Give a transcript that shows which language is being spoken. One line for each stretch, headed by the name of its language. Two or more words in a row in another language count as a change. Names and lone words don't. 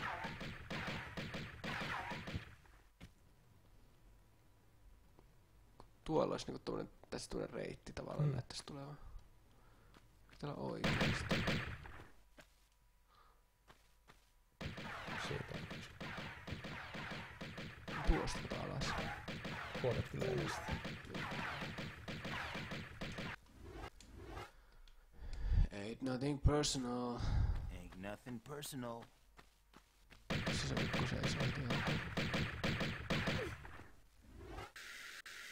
Finnish: Tuolla olisi niinku tommonen, tässä tommonen reitti tavallaan näyttäisi tulevan. Täällä oikeesti. Siitä on kyse. Tuosta alas. Puolet kyllä edestä.
English: Ain't nothing personal. Ain't nothing personal.
Finnish: Se mikko seisoo ihan.